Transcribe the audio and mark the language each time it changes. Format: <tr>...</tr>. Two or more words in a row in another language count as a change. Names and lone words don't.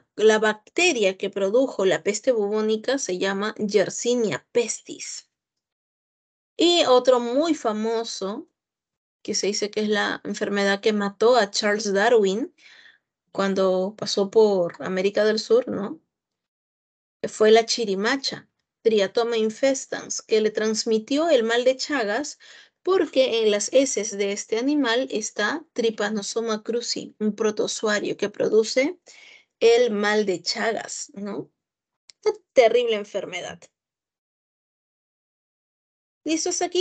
<es>La bacteria que produjo la peste bubónica se llama Yersinia pestis. Y otro muy famoso, que se dice que es la enfermedad que mató a Charles Darwin cuando pasó por América del Sur, ¿no? Fue la chirimacha, Triatoma infestans, que le transmitió el mal de Chagas porque en las heces de este animal está Trypanosoma cruzi, un protozoario que produce el mal de Chagas, ¿no? Una terrible enfermedad. ¿Listos aquí?</es>